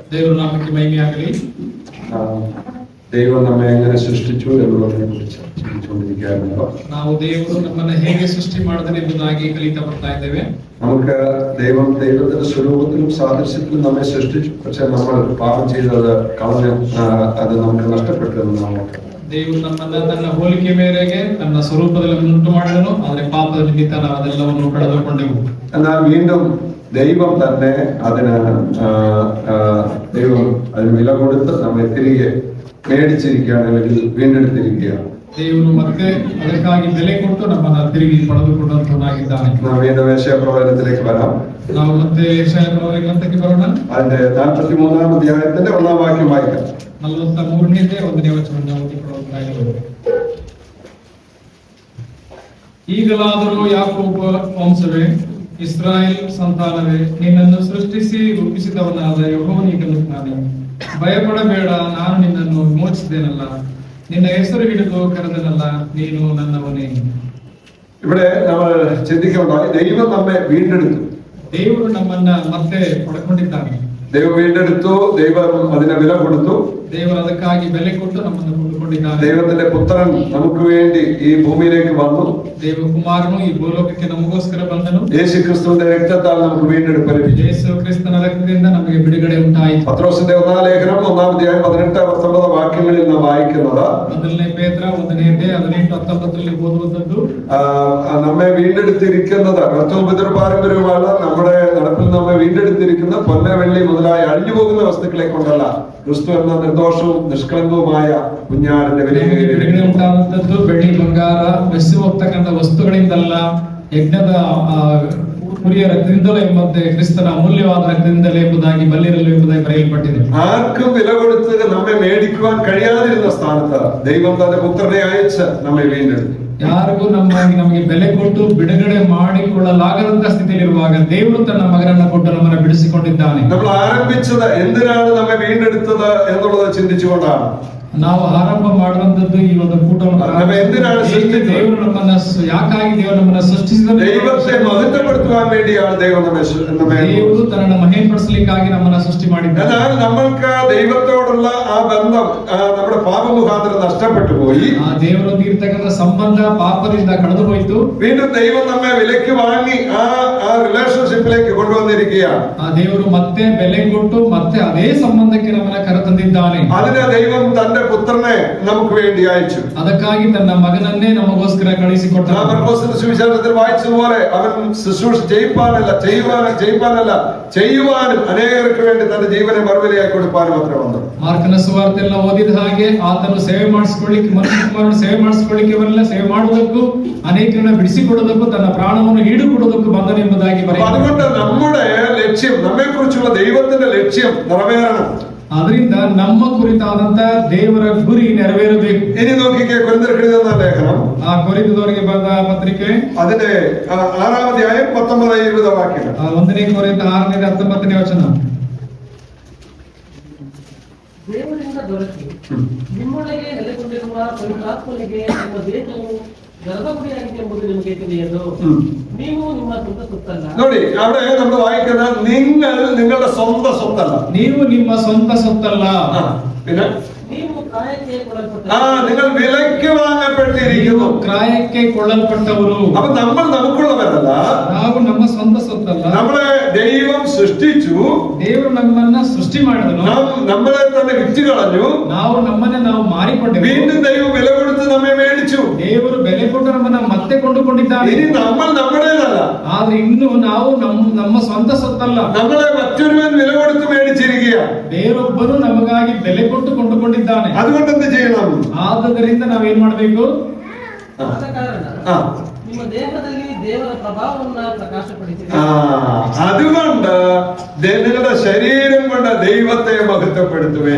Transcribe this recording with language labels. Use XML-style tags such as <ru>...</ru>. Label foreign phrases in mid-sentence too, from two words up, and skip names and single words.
<kn>ದೇವರ ನಾಮಕ್ಕೆ ಮಹಿಮೆಯಾಗಲಿ.</kn> <ml>ദൈവം നമ്മെ എങ്ങനെ സൃഷ്ടിച്ചു എന്നുള്ളതിനെ കുറിച്ച് ചിന്തിച്ചുകൊണ്ടിരിക്കുകയാണല്ലോ.</ml> <kn>ನಾವು ದೇವರು ನಮ್ಮನ್ನು ಹೇಗೆ ಸೃಷ್ಟಿ ಮಾಡಿದನು ಎಂಬುದಾಗಿ ಕಲಿತಾ ಬರ್ತಾ ಇದ್ದೇವೆ.</kn> <ml>നമുക്ക് ദൈവത്തിന്റെ സ്വരൂപത്തിലും സാദൃശ്യത്തിലും നമ്മെ സൃഷ്ടിച്ചു. പക്ഷെ നമ്മൾ പാപം ചെയ്തത് കളഞ്ഞ് അത് നമുക്ക് നഷ്ടപ്പെട്ടു എന്ന് നാം ഓർക്കണം.</ml> <kn>ದೇವರು ನಮ್ಮನ್ನ ತನ್ನ ಹೋಲಿಕೆ ಮೇರೆಗೆ ತನ್ನ ಸ್ವರೂಪದಲ್ಲಿ ಉಂಟು ಮಾಡಿದನು. ಆದರೆ ಪಾಪದ ನಿಮಿತ್ತ ನಾವು ಅದೆಲ್ಲವನ್ನು ಕಳೆದುಕೊಂಡೆವು.</kn> <ml>എന്നാൽ വീണ്ടും ദൈവം തന്നെ അതിന് വില കൊടുത്ത് നമ്മെ തിരികെ മേടിച്ചിരിക്കുകയാണ്, അല്ലെങ്കിൽ വീണ്ടെടുത്തിരിക്കുകയാണ്.</ml> <kn>ದೇವರು ಮತ್ತೆ ಅದಕ್ಕಾಗಿ ಬೆಲೆ ಕೊಟ್ಟು ನಮ್ಮನ್ನ ತಿರುಗಿ ಪಡೆದುಕೊಂಡಂತನಾಗಿದ್ದಾನೆ.</kn> <ml>നാം വീണ്ടും യേശയ്യാപ്രവചനത്തിലേക്ക് വരാം.</ml> <kn>ನಾವು ಮತ್ತೆ യേശയ്യാപ്രവಚನ ಗ್ರಂಥಕ್ಕೆ ಬರೋಣ.</kn> <ml>അതിന്റെ 43-ാം അധ്യായത്തിന്റെ 1-ാം വാക്യം വായിക്കാം.</ml> <kn>43ನೇ 1ನೇ ವಚನವನ್ನು ಓದಿಕೊಳ್ಳುವುದಾಗಿದೆ. ಈಗಲಾದರೂ ಯಾಕೋಬ ವಂಶವೇ, ಇಸ್ರಾಯೇಲ್ ಸಂತಾನವೇ, ನಿನ್ನನ್ನು ಸೃಷ್ಟಿಸಿ ರೂಪಿಸಿದವನಾದ ಯೆಹೋವನಿಗನುತ್ತಾನೆ. ಭಯಪಡಬೇಡ, ನಾನು ನಿನ್ನನ್ನು ವಿಮೋಚಿಸಿದ್ದೇನಲ್ಲ, ನಿನ್ನ ಹೆಸರು ಹಿಡಿದು ಕರೆದನಲ್ಲ, ನೀನು ನನ್ನವನೇ.</kn> <ml>ഇവിടെ നമ്മൾ ചിന്തിക്കുന്നുണ്ടായി, ദൈവം നമ്മെ വീണ്ടെടുത്തു.</ml> <kn>ದೇವರು ನಮ್ಮನ್ನ ಮತ್ತೆ ಪಡ್ಕೊಂಡಿದ್ದಾನೆ.</kn> <ml>ദൈവം വീണ്ടെടുത്തു, ദൈവം അതിനെ വില കൊടുത്തു.</ml> <kn>ದೇವರು ಅದಕ್ಕಾಗಿ ಬೆಲೆ ಕೊಟ್ಟು ನಮ್ಮನ್ನು ಕೊಂಡುಕೊಂಡಿದ್ದಾನೆ.</kn> <ml>ദൈവത്തിന്റെ പുത്രൻ നമുക്ക് വേണ്ടി ഈ ഭൂമിയിലേക്ക് വന്നു.</ml> <kn>ದೇವಕುಮಾರನು ಈ ಭೂಲೋಕಕ್ಕೆ ನಮಗೋಸ್ಕರ ಬಂದನು.</kn> <ml>യേശു ക്രിസ്തുവിന്റെ രക്തത്താൽ നമുക്ക് വീണ്ടെടുപ്പ് ലഭിച്ചു.</ml> <kn>ಯೇಸು ಕ್ರಿಸ್ತನ ರಕ್ತದಿಂದ ನಮಗೆ ಬಿಡುಗಡೆ ಉಂಟಾಯಿತು.</kn> <ml>പത്രോസിന്റെ 1-ാം ലേഖനം 1-ാം അധ്യായം 18-19 വാക്യങ്ങളിൽ നാം വായിക്കുന്നത്,</ml> <kn>ಮೊದಲನೇ ಪೇತ್ರ 1ನೇ ಅಧ್ಯಾಯ 18-19 ಓದುವಂತದ್ದು,</kn> <ml>നമ്മെ വീണ്ടെടുത്തിരിക്കുന്നത് കർത്തവും പിതൃപാരമ്പര്യവുമാണ്. നമ്മുടെ നടപ്പിൽ നമ്മെ വീണ്ടെടുത്തിരിക്കുന്ന പൊന്ന വെള്ളി മുതലായ അഴിഞ്ഞു പോകുന്ന വസ്തുക്കളെ കൊണ്ടല്ല, ക്രിസ്തു എന്ന നിർദോഷവും നിഷ്കളങ്കവുമായ കുഞ്ഞാടിന്റെ</ml> <kn>ಬಿಡುಗಡೆ ಉಂಟಾದಂತದ್ದು ಬೆಳ್ಳಿ ಬಂಗಾರ ಬೆಸಿ ಹೋಗ್ತಕ್ಕಂಥ ವಸ್ತುಗಳಿಂದಲ್ಲ, ಯಜ್ಞದ ಕುರಿಯ ರಕ್ತದಿಂದಲೇ ಎಂಬಂತೆ ಕ್ರಿಸ್ತನ ಅಮೂಲ್ಯವಾದ ರಕ್ತದಿಂದಲೇ ಎಂಬುದಾಗಿ ಬಲ್ಲಿರಲು ಎಂಬುದಾಗಿ ಬರೆಯಲ್ಪಟ್ಟಿದೆ.</kn> <ml>ആർക്കും വില കൊടുത്ത് നമ്മെ മേടിക്കുവാൻ കഴിയാതിരുന്ന സ്ഥാനത്ത് ദൈവം തന്റെ പുത്രനെ അയച്ച് നമ്മെ വീണ്ടെടുത്തു.</ml> <kn>ಯಾರಿಗೂ ನಮಗೆ ಬೆಲೆ ಕೊಟ್ಟು ಬಿಡುಗಡೆ ಮಾಡಿಕೊಳ್ಳಲಾಗದಂತ ಸ್ಥಿತಿಯಲ್ಲಿರುವಾಗ ದೇವರು ತನ್ನ ಮಗನನ್ನ ಕೊಟ್ಟು ನಮ್ಮನ್ನು ಬಿಡಿಸಿಕೊಂಡಿದ್ದಾನೆ.</kn> <ml>നമ്മൾ ആരംഭിച്ചത് എന്തിനാണ് നമ്മെ വീണ്ടെടുത്തത് എന്നുള്ളത് ചിന്തിച്ചുകൊണ്ടാണ്.</ml> <kn>ನಾವು ಆರಂಭ ಮಾಡುವಂತದ್ದು ಈ ಒಂದು ಕೂಟವನ್ನು ದೇವರು ನಮ್ಮನ್ನ ಯಾಕಾಗಿ ದೇವರು ನಮ್ಮನ್ನ ಸೃಷ್ಟಿಸಿದ</kn> <ml>ദൈവത്തെ മഹത്വപ്പെടുത്തുവാൻ വേണ്ടിയാണ്</ml> <kn>ದೇವರು ತನ್ನನ್ನು ಮಹಿಮೆಪಡಿಸಲಿಕ್ಕಾಗಿ ನಮ್ಮನ್ನ ಸೃಷ್ಟಿ ಮಾಡಿದ್ದಾನೆ.</kn> <ml>എന്നാൽ നമ്മൾക്ക് ദൈവത്തോടുള്ള ആ ബന്ധം നമ്മുടെ പാപമുഖാന്തരം നഷ്ടപ്പെട്ടു പോയി.</ml> <kn>ಆ ದೇವರೊಂದಿಗೆ ಇರತಕ್ಕಂತ ಸಂಬಂಧ ಪಾಪದಿಂದ ಕಳೆದು ಹೋಯಿತು.</kn> <ml>വീണ്ടും ദൈവം നമ്മെ വിലയ്ക്ക് വാങ്ങി ആ റിലേഷൻഷിപ്പിലേക്ക് കൊണ്ടുവന്നിരിക്കുകയാണ്.</ml> <kn>ಆ ದೇವರು ಮತ್ತೆ ಬೆಲೆ ಕೊಟ್ಟು ಮತ್ತೆ ಅದೇ ಸಂಬಂಧಕ್ಕೆ ನಮ್ಮನ್ನ ಕರೆತಂದಿದ್ದಾನೆ.</kn> <ml>അതിനെ ദൈവം തന്റെ പുത്രനെ നമുക്ക് വേണ്ടി അയച്ചു.</ml> <kn>ಅದಕ್ಕಾಗಿ ತನ್ನ ಮಗನನ್ನೇ ನಮಗೋಸ್ಕರ ಕಳುಹಿಸಿಕೊಟ್ಟ.</kn> <ml>മർക്കോസിന്റെ സുവിശേഷത്തിൽ വായിച്ചതുപോലെ അവൻ ശുശ്രൂഷ ചെയ്യുവാനല്ല ചെയ്യുവാനും അനേകർക്ക് വേണ്ടി തന്റെ ജീവനെ മറുവിലയായി കൊടുപ്പാനും അത്ര വന്നു.</ml> <kn>ಮಾರ್ಕನ ಸುವಾರ್ತೆಯನ್ನು ಓದಿದ ಹಾಗೆ ಆತನು ಸೇವೆ ಮಾಡಿಸಿಕೊಳ್ಳಿಕ್ಕೆ, ಮನುಷ್ಯಕುಮಾರನು ಸೇವೆ ಮಾಡಿಸಿಕೊಳ್ಳಿಕ್ಕೆ ಬರಲಿಲ್ಲ, ಸೇವೆ ಮಾಡುವುದಕ್ಕೂ ಅನೇಕರನ್ನ ಬಿಡಿಸಿಕೊಡುವುದಕ್ಕೂ ತನ್ನ ಪ್ರಾಣವನ್ನು ಈಡುಕೊಡುವುದಕ್ಕೂ ಬಂದನೆಂಬುದಾಗಿ ಬರೆಯಲಾಗಿದೆ.</kn> <ml>അതുകൊണ്ട് നമ്മുടെ ലക്ഷ്യം, നമ്മെ കുറിച്ചുള്ള ദൈവത്തിന്റെ ലക്ഷ്യം നിറവേറണം.</ml> <kn>ಅದರಿಂದ ನಮ್ಮ ಕುರಿತಾದಂತ ದೇವರ ಗುರಿ ನೆರವೇರಬೇಕು.</kn> <ml>ഇനി നോക്കിക്കേ, കൊരിന്ത്യർക്കെഴുതിയ ലേഖനം,</ml> <kn>ಆ ಕೊರಿಂಥದವರಿಗೆ ಬರೆದ ಪತ್ರಿಕೆ</kn> <ml>അതിന്റെ 6-ാം അധ്യായം 19-20 വാക്യങ്ങൾ.</ml> <kn>1ನೇ ಕೊರಿಂಥ 6ನೇ 19ನೇ ವಚನ. ದೇವರಿಂದ ದೊರಕಿ ನಿಮ್ಮೊಳಗೆ ನೆಲೆಗೊಂಡಿರುವ ಪವಿತ್ರಾತ್ಮನಿಗೆ ನಿಮ್ಮ ದೇಹವು ಗರ್ಭಗುಡಿಯಾಗಿದೆ ಎಂಬುದು ನಿಮಗೆ ತಿಳಿಯದು. ನೀವು ನಿಮ್ಮ ಸ್ವಂತ ಸೊತ್ತಲ್ಲ. ನೋಡಿ,</kn> <ml>അവിടെ നമ്മൾ വായിക്കുന്ന നിങ്ങൾ നിങ്ങളുടെ സ്വന്തം സ്വത്തല്ല.</ml> <kn>ನೀವು ನಿಮ್ಮ ಸ್ವಂತ ಸೊತ್ತಲ್ಲ.</kn> <ml>പിന്നെ</ml> <kn>ನೀವು ಕ್ರಾಯಕ್ಕೆ ಕೊಡಲ್ಪಟ್ಟ,</kn> <ml>നിങ്ങൾ വിലയ്ക്ക് വാങ്ങപ്പെട്ടിരിക്കുന്നു.</ml> <kn>ಕ್ರಾಯಕ್ಕೆ ಕೊಳ್ಳಲ್ಪಟ್ಟವರು.</kn> <ml>അപ്പൊ നമ്മൾ നമുക്കുള്ളവരല്ല,</ml> <kn>ನಾವು ನಮ್ಮ ಸ್ವಂತ ಸೊತ್ತಲ್ಲ.</kn> <ml>നമ്മളെ ദൈവം സൃഷ്ടിച്ചു.</ml> <kn>ದೇವರು ನಮ್ಮನ್ನ ಸೃಷ್ಟಿ ಮಾಡಿದನು.</kn> <ml>നമ്മളെ തന്നെ വിറ്റ് കളഞ്ഞു.</ml> <kn>ನಾವು ನಮ್ಮನ್ನೇ ನಾವು ಮಾರಿಕೊಂಡೆವು.</kn> <ml>വീണ്ടും ദൈവം വില കൊടുത്ത് നമ്മെ മേടിച്ചു.</ml> <kn>ದೇವರು ಬೆಲೆ ಕೊಟ್ಟು ನಮ್ಮನ್ನ ಮತ್ತೆ ಕೊಂಡುಕೊಂಡಿದ್ದಾನೆ.</kn> <ml>ഇനി നമ്മൾ നമ്മുടേതല്ല.</ml> <kn>ಆದ್ರೆ ಇನ್ನು ನಾವು ನಮ್ಮ ಸ್ವಂತ ಸೊತ್ತಲ್ಲ.</kn> <ml>നമ്മളെ മറ്റൊരുവൻ വില കൊടുത്ത് മേടിച്ചിരിക്കുക.</ml> <kn>ಬೇರೊಬ್ಬರು ನಮಗಾಗಿ ಬೆಲೆ ಕೊಟ್ಟು ಕೊಂಡುಕೊಂಡಿದ್ದಾನೆ.</kn> <ml>അതുകൊണ്ട് എന്ത് ചെയ്യണം?</ml> <kn>ಆದ್ದರಿಂದ ನಾವೇನ್ ಮಾಡ್ಬೇಕು? ಆದ ಕಾರಣ ನಿಮ್ಮ ದೇಹದಲ್ಲಿ ದೇವರ ಪ್ರಭಾವವನ್ನು ಪ್ರಕಾಶಪಡಿಸಿರಿ.</kn> <ml>അതുകൊണ്ട് നിങ്ങളുടെ ശരീരം കൊണ്ട് ദൈവത്തെ മഹത്വപ്പെടുത്തുവേൻ.</ml>